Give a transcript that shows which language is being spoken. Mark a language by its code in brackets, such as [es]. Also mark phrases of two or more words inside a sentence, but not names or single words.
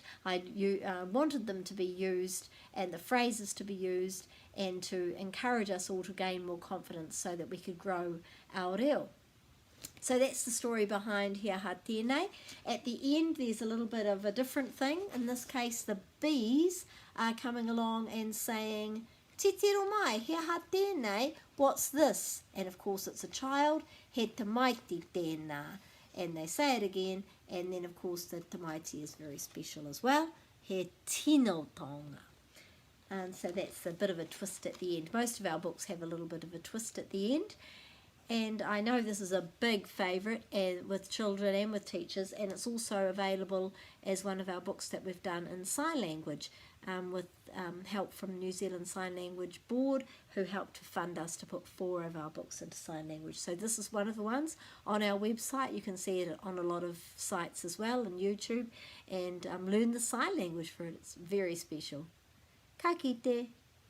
[en] I wanted them to be used, and the phrases to be used, and to encourage us all to gain more confidence so that we could grow our reo. So that's the story behind [mi] he aha tēnei. [en] At the end there's a little bit of a different thing. In this case the bees are coming along and saying, [mi] titiro mai, he aha tēnei, [en] what's this? And of course it's a child, [mi] he tamaiti tēnā. [en] And they say it again, and then of course the tamaiti is very special as well, [mi] he tino tonga. [en] And so that's a bit of a twist at the end. Most of our books have a little bit of a twist at the end. And I know this is a big favourite with children and with teachers, and it's also available as one of our books that we've done in sign language, with help from New Zealand Sign Language Board, who helped to fund us to put 4 of our books into sign language. So this is one of the ones on our website. You can see it on a lot of sites as well, and YouTube, and learn the sign language for it. It's very special. [mi] Ka kite.